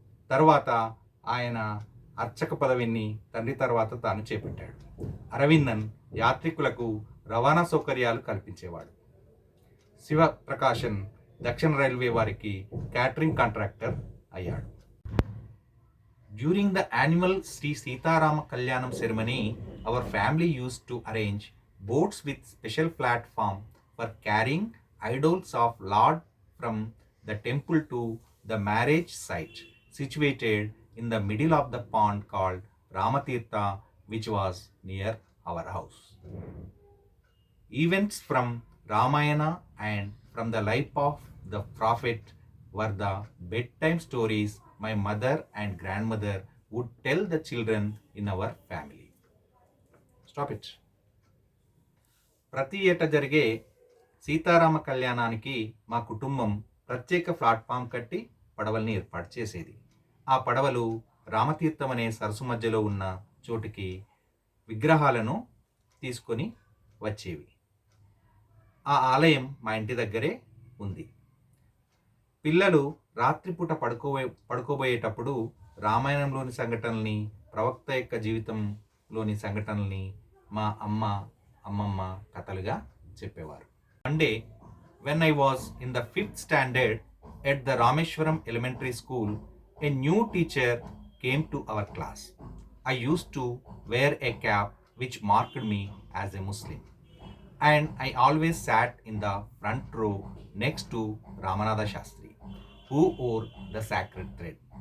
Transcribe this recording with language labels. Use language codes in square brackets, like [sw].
[te] తర్వాత ఆయన అర్చక పదవిని తండ్రి తర్వాత తాను చేపట్టాడు. అరవిందన్ యాత్రికులకు రవాణా సౌకర్యాలు కల్పించేవాడు. శివప్రకాశన్ దక్షిణ రైల్వే వారికి క్యాటరింగ్ కాంట్రాక్టర్ అయ్యాడు. [en] During the annual Sri Sitarama Kalyanam ceremony, our family used to arrange boats with special platform for carrying idols of Lord from the temple to the marriage site, situated in the middle of the pond called Ramatirtha, which was near our house. Events from Ramayana and from the life of the prophet were the bedtime stories my mother and grandmother would tell the children in our family. Stop it. [te] ప్రతి ఏటా జరిగే సీతారామ కళ్యాణానికి మా కుటుంబం ప్రత్యేక platform కట్టి పడవల్ని ఏర్పాటు చేసేది. ఆ పడవలు రామతీర్థం అనే సరస్సు మధ్యలో ఉన్న చోటుకి విగ్రహాలను తీసుకొని వచ్చేవి. ఆ ఆలయం మా ఇంటి దగ్గరే ఉంది. పిల్లలు రాత్రిపూట పడుకోబోయేటప్పుడు రామాయణంలోని సంఘటనల్ని, ప్రవక్త యొక్క జీవితంలోని సంఘటనల్ని మా అమ్మమ్మ కథలుగా చెప్పేవారు. [en] One day when I was in the 5th standard at the Rameshwaram Elementary School, a new teacher came to our class. I used to wear a cap which marked me as a Muslim, and I always sat in the front row next to Ramanatha Shastri, who wore the sacred thread.